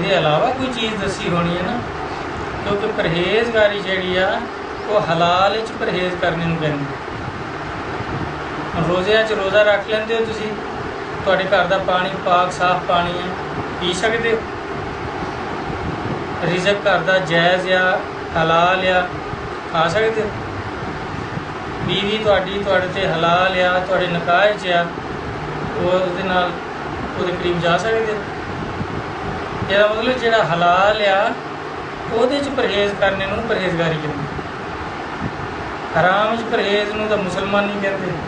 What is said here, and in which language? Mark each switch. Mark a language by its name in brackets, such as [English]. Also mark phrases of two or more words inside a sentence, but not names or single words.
[Punjabi] دے علاوہ کوئی چیز دسی ہونی ہے نا، کیونکہ پرہیزگاری جیڑی آ وہ حلال وچ پرہیز کرنے نوں کہندے۔ روزے چ روزہ رکھ لیندے ہو تسی، تواڈے گھر دا پانی پاک صاف پانی ہے، پی سکدے ہو؟ رزق گھر دا جائز یا حلال یا کھا سکدے ہو؟ بیوی تواڈی تواڈے تے حلال یا تواڈے نکاح چ آ، وہ دے نال وہ دے قریب جا سکدے ہو؟ یہ مطلب جڑا حلال آ وہ پرہیز کرنے نوں پرہیزگاری کہندے۔ حرام وچ پرہیز نوں تو مسلمان نہیں کہندے۔